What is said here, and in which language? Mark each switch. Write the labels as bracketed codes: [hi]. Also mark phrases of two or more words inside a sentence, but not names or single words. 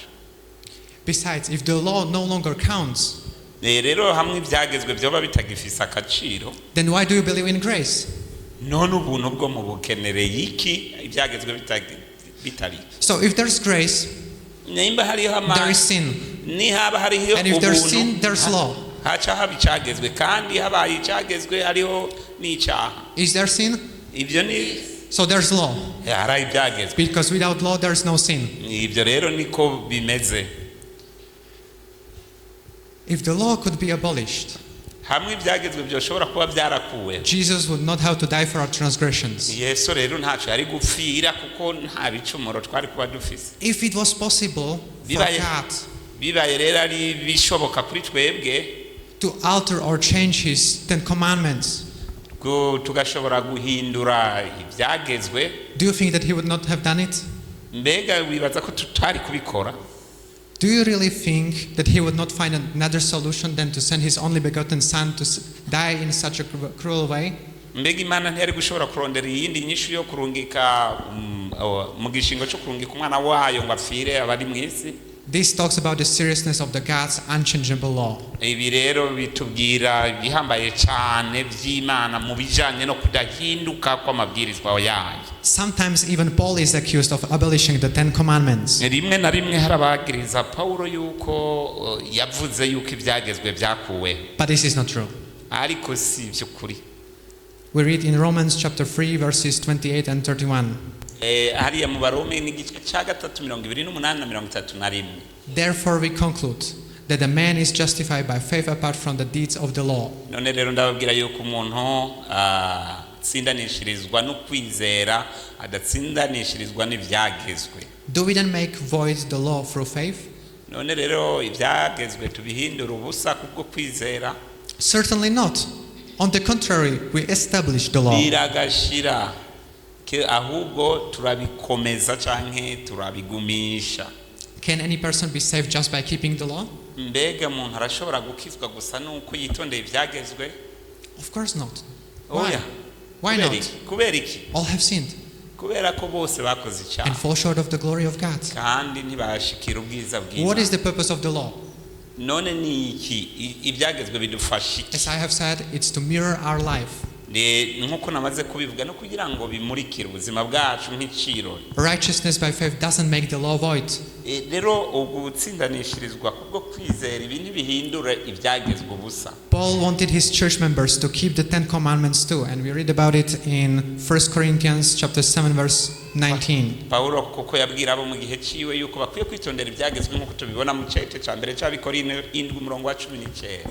[en] Besides, if the law no longer counts, [rn] rero hamwe ibyagezwe byoba bitagifisa akaciro, [en] then why do you believe in grace? [rn] None ubuntu bwo mu bukenereye iki ibyagezwe bitari. [en] So if there's grace, [rn] nimba hariho [en] there is sin. [rn] Nihaba hariho [en] and if there's sin, there's law. [rn] Haca haba icyagezwe kandi habaye icyagezwe hariho n'icyaha. [en] Is there sin? [rn] Ibyo ni [en] So there's law. [rn] Hari ibyagezwe. [en] Because without law there's no sin. [rn] Ibyo rero niko bimeze. [en] If the law could be abolished, [rn] hamwe ibyagezwe byoshobora kuba byarakuwe, [en] Jesus would not have to die for our transgressions. [rn] Yesu rero ntacyo yari gupfira kuko nta bicumuro twari kuba dufise. [en] If it was possible for God [rn] bibaye rero ari bishoboka kuri twebwe [en] to alter or change His 10 commandments, [rn] tugashobora guhindura ibyagezwe, [en] do you think that He would not have done it? [rn] Mbega wibaza ko tutari kubikora? [en] Do you really think that He would not find another solution than to send His only begotten Son to die in such a cruel way? [rn] Mbega Imana ntiyari gushobora kurondera iyindi nyishu yo kurungika mu gishingo cyo kurungika umwana wayo ngo apfire abari mu isi? [en] This talks about the seriousness of the God's unchangeable law. [rn] Ibi rero bitubwira bihambaye cyane by'Imana mu bijanye no kudahinduka kw'amabwirizwa yayo. [en] Sometimes even Paul is accused of abolishing the 10 commandments. [rn] Rimwe na rimwe harabagiriza Paulo yuko yavuze yuko ibyagezwe byakuwe. [en] But this is not true. [rn] Ariko si by'ukuri. [en] We read in Romans chapter 3 verses 28 and 31. [rn] Hariya mu Barome n'igice cya 3:28 na 31. [en] Therefore we conclude that a man is justified by faith apart from the deeds of the law. [rn] None rero ndababwira yuko umuntu atsindanishirizwa no kwizera adatsindanishirizwa n'ibyagezwe. [en] Do we then make void the law through faith? [rn] None rero ibyagezwe tubihindura ubusa kubwo kwizera? [en] Certainly not. On the contrary, we establish the law. [rn] Biragashira ahubwo turabikomeza canke turabigumisha. [en] Can any person be saved just by keeping the law? [rn] mbega umuntu arashobora gukizwa gusa nuko yitondeye ibyagezwe? [en] Of course not. [rn] Oya. [en] Why not? [rn] Kubera iki? [en] All have sinned [rn] Kubera ko bose bakoze [en] and [rn] icyaha [en] fall short of the glory of God. [rn] kandi ntibashikira ubwiza [en] What [rn] bw'Imana. [en] is the purpose of the law? [rn] None ni iki ibyagezwe bidufasha iki? [en] As I have said, it's to mirror our life. [rn] Nkuko namaze kubivuga no kugira ngo bimurikire ubuzima bwacu nk'iciro. [en] Righteousness by faith doesn't make the law void. [rn] Rero ubwo gutsindanishirizwa kubwo kwizera ibi ntibihindura ibyagezwe ubusa. [en] Paul wanted his church members to keep the 10 commandments too, and we read about it in 1 Corinthians chapter 7 verse 19. [rn] Paulo kuko yabwira abo mu gihe ciwe yuko bakwiye kwitondera ibyagezwe nk'uko tubibona mu cyace cya mbere cy'Abikorine 7:19.